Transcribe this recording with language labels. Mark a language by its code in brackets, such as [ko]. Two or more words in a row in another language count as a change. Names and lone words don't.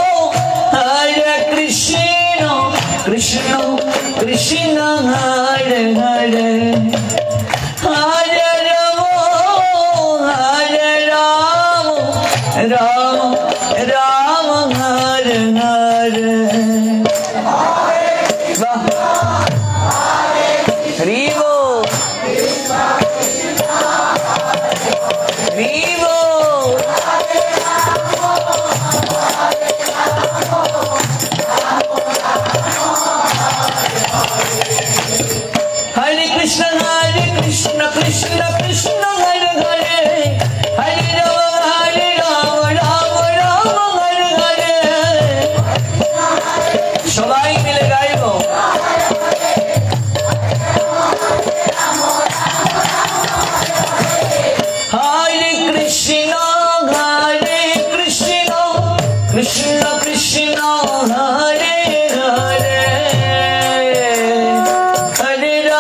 [sa] কৃষ্ণ কৃষ্ণ হরে হরে হরে রাম রাম রাম হরে হরে [bn] বাহ হরি বল হরি বল [sa] हरे कृष्ण कृष्ण कृष्ण हरे हरे हरे राम राम राम हरे हरे [bn] সবাই মিলে গাইবো [sa] हरे कृष्ण कृष्ण कृष्ण हरे हरे हरे